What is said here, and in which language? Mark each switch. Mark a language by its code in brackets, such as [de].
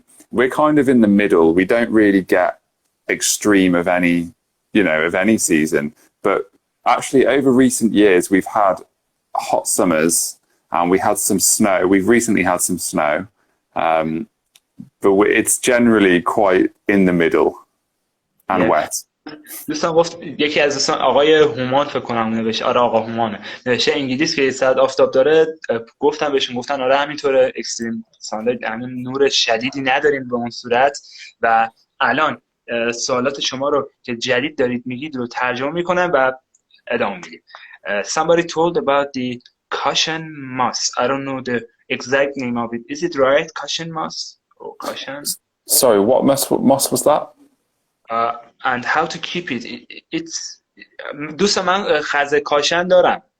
[en] We're kind of in the middle. We don't really get extreme of any season. But actually, over recent years, we've had hot summers, and we had some snow. We've recently had some snow. But it's generally quite in the middle and wet. [fa] دوستان گفت یکی از دوستان آقای هومان فکر کنم نوشته، آره آقا هومانه نوشته انگلیس که یه ساعت آفتاب داره. گفتن آره همینطوره، [en] extreme ساندرد، [fa] همین نور شدیدی نداریم به اون صورت. و الان سوالات شما رو که جدید دارید میگید رو ترجمه میکنم و ادامه میدیم. [en] Somebody told about the cushion moss. I don't know the exact name of it. Is it right? Cushion moss? Caution. Sorry, what moss was that? And how to keep it. It's [fa] دوستان من خزه کاشن دارم.